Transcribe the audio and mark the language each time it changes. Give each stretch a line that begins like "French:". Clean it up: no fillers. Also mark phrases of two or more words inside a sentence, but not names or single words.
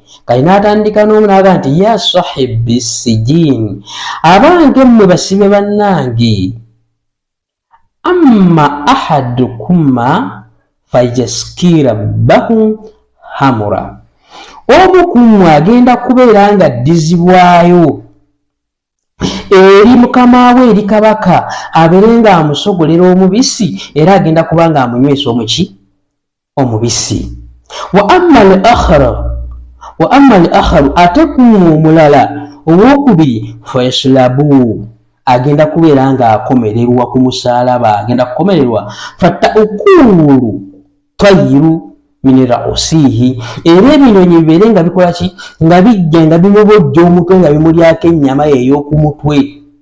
Ganda: Kale n'atandika n'omu n'agamba nti
Arabic: يا صاحبي السجن,
Ganda: abange mmwe basibe bannange,
Arabic: أما أحدكما فيسقي ربكم خمرا,
Ganda: omu ku mmwe agenda kubeera nga addizibwayo eri mukama we eri kabaka abeere nga amusogolera omubisi era agenda kuba nga amunywesa omuki omubisi.
Arabic: وأما الآخر
Ganda: ate ku omulala owokubiri fayaslabu, agenda kubeera nga akomererwa ku musalaba, agenda kukomererwa
Arabic: فتأكل الطير من رأسه,
Ganda: era ebinyonyi bibeere nga bikola ki nga bijja nga bimubojja omutwe nga bimulyako ennyama ey'oku mutwe.